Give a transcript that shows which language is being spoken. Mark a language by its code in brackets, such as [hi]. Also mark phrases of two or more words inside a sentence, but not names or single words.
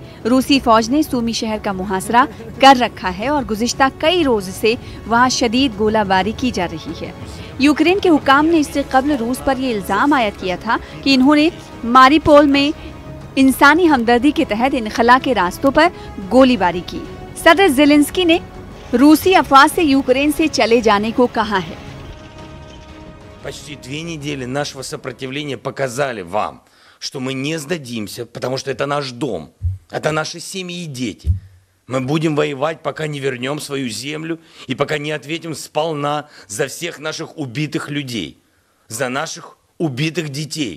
[ur] روسی فوج نے سومی شہر کا محاصرہ کر رکھا ہے اور گزشتہ کئی روز سے وہاں شدید گولہ باری کی جا رہی ہے. یوکرین کے حکام نے اس سے قبل روس پر یہ الزام عائد کیا تھا کہ انہوں نے ماریپول میں انسانی ہمدردی کے تحت انخلا کے راستوں پر گولی باری کی. صدر زیلنسکی نے روسی افواج سے یوکرین سے چلے جانے کو کہا ہے. [ru] Почти 2 недели нашего сопротивления показали вам, что мы не сдадимся, потому что это наш дом, это наши семьи и дети. Мы будем воевать, пока не вернем свою землю и пока не ответим сполна за всех наших убитых людей, за наших убитых детей.